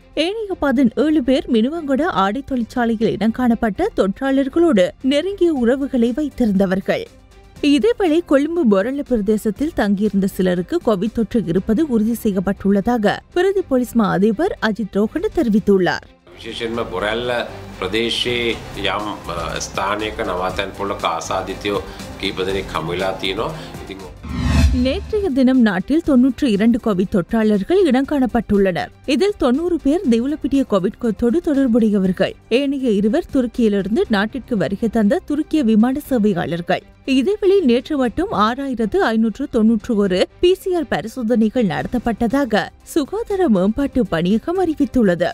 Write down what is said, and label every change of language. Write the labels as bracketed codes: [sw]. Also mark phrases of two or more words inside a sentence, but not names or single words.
[ta] ஏனைய 17 பேர் மினுவங்கொட ஆடை தொழிற்சாலையில் இடம் காணப்பட்ட தொற்றாளர்களோடு நெருங்கிய உறவுகளை வைத்திருந்தவர்கள். இதேவேளை கொழும்பு பொரல பிரதேசத்தில் தங்கியிருந்த சிலருக்கு கோவிட் தொற்று இருப்பது உறுதி செய்யப்பட்டுள்ளதாக பிரதி போலீஸ் மா அதிபர் அஜித் ரோஹண தெரிவித்துள்ளார். [si] විශේෂයෙන්ම බොරැල්ල ප්‍රදේශයේ යම් ස්ථානයක නවාතැන් පොළක ආසාදිතයෝ කීප දෙනෙක් හමු වෙලා තියෙනවා. ඉතින් [ta] நேற்றைய தினம் நாட்டில் 92 கோவிட் தொற்றாளர்கள் இடம் காணப்பட்டுள்ளனர். இதில் 90 பேர் தெவுலப்பிட்டிய கோவிட் கொத்தோடு தொடர்புடையவர்கள். ஏனைய 2 துருக்கியிலிருந்து நாட்டிற்கு வருகை தந்த துருக்கிய விமான சேவையாளர்கள். இதேவேளை நேற்று மட்டும் 6591 பிசிஆர் பரிசோதனைகள் நடத்தப்பட்டதாக சுகாதார மேம்பாட்டு பணியகம் அறிவித்துள்ளது.